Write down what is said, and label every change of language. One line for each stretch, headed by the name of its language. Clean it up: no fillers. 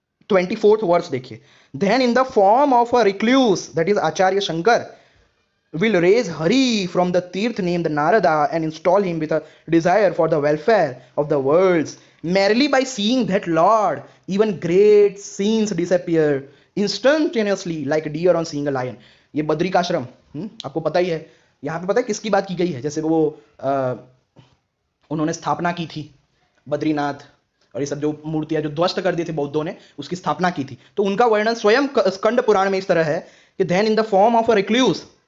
English: 24th verse
Hindi: देखिए,
English: then in the form of a recluse, that is Acharya Shankar, will raise Hari from the Tirth named Narada and install him with a desire for the welfare of the worlds. Merely by seeing that Lord, even great scenes disappear instantaneously like deer on seeing a lion.
Hindi: ये बद्रिकाश्रम आपको पता ही है, यहाँ पे पता है किसकी बात की गई है, जैसे वो उन्होंने स्थापना की थी बद्रीनाथ और ये सब जो मूर्तियां जो ध्वस्त कर दी थी बौद्धों ने, उसकी स्थापना की थी, तो उनका वर्णन स्वयं स्कंद पुराण में इस तरह है कि
English: then in the form of a recluse